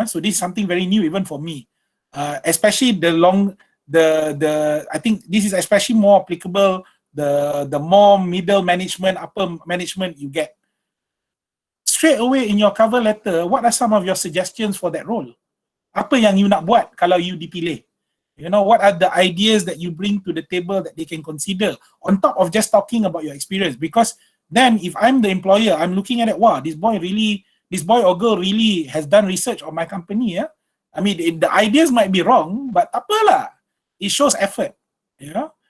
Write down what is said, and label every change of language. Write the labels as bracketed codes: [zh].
[en] So this is something very new even for me. Especially I think this is especially more applicable the more middle management, upper management you get. Straight away in your cover letter, what are some of your suggestions for that role? [ms] Apa yang you nak buat kalau you dipilih? [en] You know, what are the ideas that you bring to the table that they can consider on top of just talking about your experience? Because then if I'm the employer, I'm looking at it, wow, this boy or girl really has done research on my company. Yeah? I mean, the ideas might be wrong, but apalah. It shows effort, you know.